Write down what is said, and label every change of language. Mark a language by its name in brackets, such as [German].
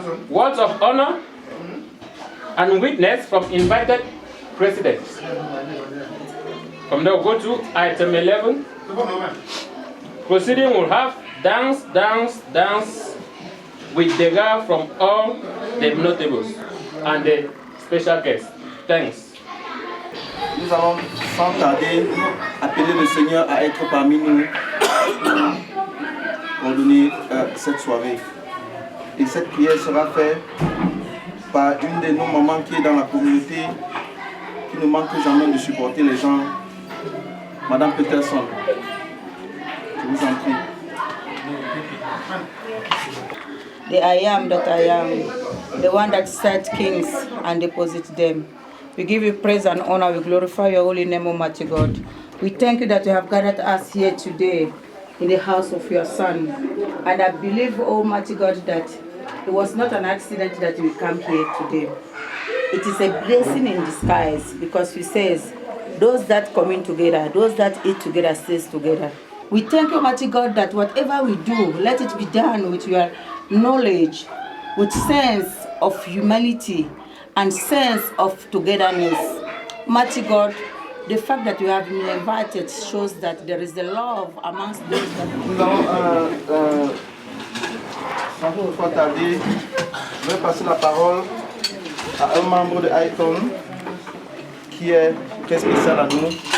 [English] Words of honor and witness from invited presidents. From there we'll go to item 11. Proceeding will have dance, dance, dance with the girl from all the notables and the special guests. Thanks. [French] Nous allons sans tarder appeler le Seigneur à être parmi nous pour donner cette soirée. Et cette prière sera faite par une de nos mamans qui est dans la communauté, qui ne manque jamais de supporter les gens, Madame Peterson. Je vous en prie. [English] The I am that I am, the one that set kings and deposit them. We give you praise and honor, we glorify your holy name, Almighty God. We thank you that you have gathered us here today in the house of your Son. And I believe, Almighty God, that it was not an accident that we come here today. It is a blessing in disguise, because He says, those that come in together, those that eat together, stays together. We thank you, Almighty God, that whatever we do, let it be done with your knowledge, with sense of humanity and sense of togetherness. Almighty God, the fact that you have been invited shows that there is the love amongst those that... [French] Nous allons, sans trop tarder, je vais passer la parole à un membre de ICON qui est très spécial à nous.